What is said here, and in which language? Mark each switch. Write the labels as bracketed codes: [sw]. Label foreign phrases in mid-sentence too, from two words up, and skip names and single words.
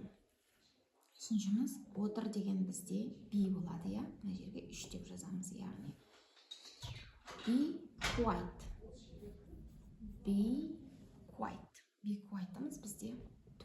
[kk] Үшіншіміз отыр деген бізде B болады, я? Мына жерге 3 деп жазамыз, яғни. [en] Be quiet. Be quiet. Be quiet'ымыз [kk] бізде